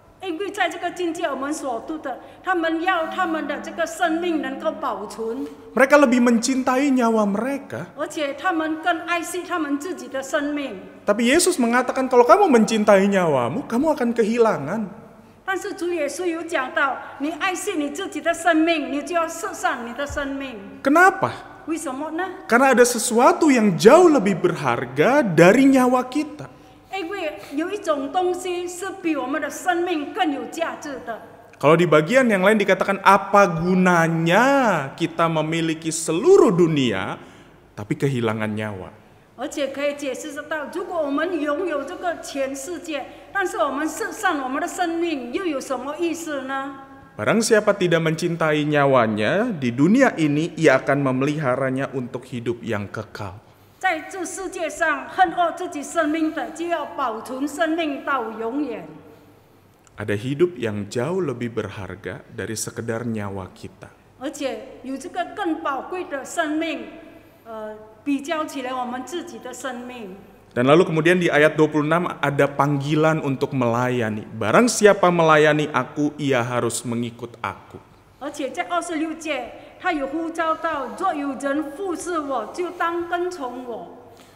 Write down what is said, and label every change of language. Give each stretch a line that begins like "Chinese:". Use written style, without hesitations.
Chinese: 因为在这个境界我们所读的，他们要他们的这个生命能够保存，
Indonesian: Mereka lebih mencintai nyawa mereka.
Chinese: 而且他们更爱惜他们自己的生命。
Indonesian: Tapi Yesus mengatakan kalau kamu mencintai nyawamu, kamu akan kehilangan.
Chinese: 但是主耶稣有讲到，你爱惜你自己的生命，你就要舍上你的生命。
Indonesian: Kenapa?
Chinese: 为什么呢？
Indonesian: Karena ada sesuatu yang jauh lebih berharga dari nyawa kita.
Chinese: 因为有一种东西是比我们的生命更有价值的。
Indonesian: Kalau di bagian yang lain dikatakan apa gunanya kita memiliki seluruh dunia tapi kehilangan nyawa.
Chinese: 而且可以解释得到，如果我们拥有这个全世界，但是我们舍上我们的生命，又有什么意思呢？
Indonesian: Barang siapa tidak mencintai nyawanya di dunia ini, ia akan memeliharanya untuk hidup yang kekal.
Chinese: 在这世界上恨恶自己生命的，就要保存生命到永远。
Indonesian: Ada hidup yang jauh lebih berharga dari sekedar nyawa kita.
Chinese: 而且有这个更宝贵的生命，比较起来我们自己的生命。
Indonesian: Dan lalu kemudian di ayat 26 ada panggilan untuk melayani. Barang siapa melayani aku, ia harus mengikut aku.
Chinese: 而且在26节，他有呼召到：若有人服侍我，就当跟从我。